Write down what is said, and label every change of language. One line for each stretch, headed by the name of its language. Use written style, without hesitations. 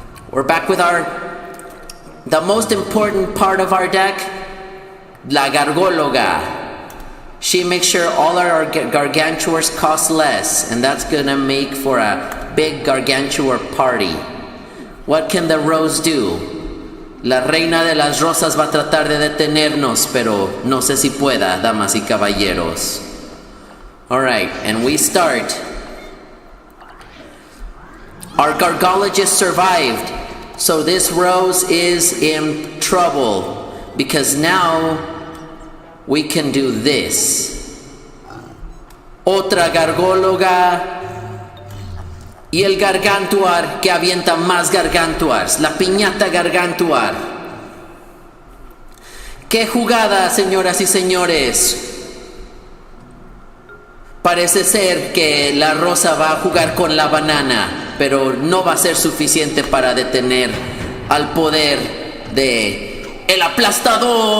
English: We're back with the most important part of our deck, la Gargologa. She makes sure all our Gargantuars cost less, and that's gonna make for a big Gargantuar party. What can the Rose do?
Spanish: La reina de las rosas va a tratar de detenernos, pero no sé si pueda, damas y caballeros.
English: Alright, and we start. Our Gargologist survived, so this Rose is in trouble, because now we can do this.
Spanish: Otra Gargóloga. Y el Gargantuar que avienta más Gargantuars. La piñata Gargantuar. ¡Qué jugada, señoras y señores! Parece ser que la rosa va a jugar con la banana, pero no va a ser suficiente para detener al poder de el aplastador.